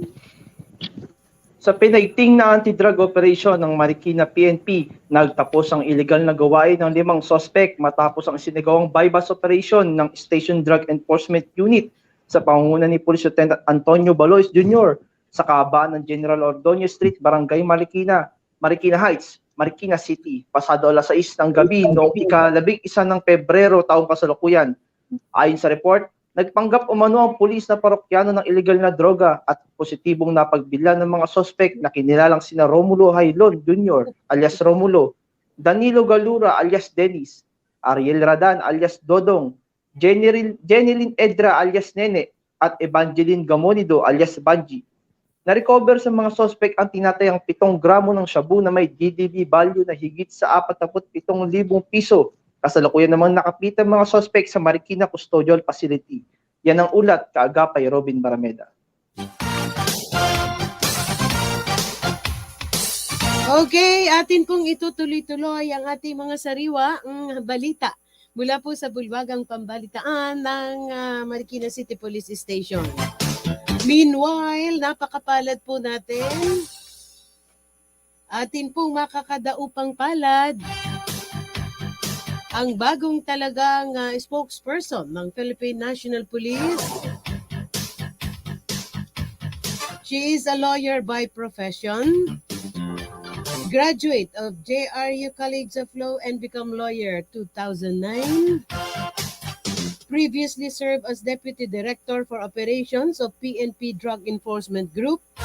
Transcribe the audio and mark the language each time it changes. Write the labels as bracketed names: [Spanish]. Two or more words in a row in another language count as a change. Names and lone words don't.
[Filipino] Sa pinaigting na [English] anti-drug operation [Filipino] ng Marikina PNP, nagtapos ang iligal na gawain ng 5 sospek matapos ang isinagawang [English] bypass operation [Filipino] ng Station Drug Enforcement Unit sa pangunguna ni Police Lieutenant Antonio Balois Jr. sa kahabaan ng General Ordonez Street, Barangay Marikina, Marikina Heights, Marikina City, pasado alas 6 ng gabi noong ika-11 ng Pebrero taong kasalukuyan. Ayon sa report, nagpanggap umano ang pulis na parokyano ng illegal na droga at positibong napagbilhan ng mga sospek na kinilalang sina Romulo Hailon Jr. alias Romulo, Danilo Galura alias Dennis, Ariel Radan alias Dodong, Jenilyn Edra alias Nene at Evangeline Gamonido alias Banji. Na-recover sa mga sospek ang tinatayang 7 gramo ng shabu na may GDB value na higit sa 47,000 piso. Kasalukuyan namang nakapitan mga sospek sa Marikina Custodial Facility. Yan ang ulat kaagapay Robin Barameda. Okay, atin pong itutuloy-tuloy ang ating mga sariwa balita mula po sa bulwagang pambalitaan ng Marikina City Police Station. Meanwhile, napakapalad po natin. Atin pong makakadaupang palad ang bagong talagang spokesperson ng Philippine National Police. [English] She is a lawyer by profession, graduate of JRU College of Law and become lawyer 2009. Previously served as Deputy Director for Operations of PNP Drug Enforcement Group.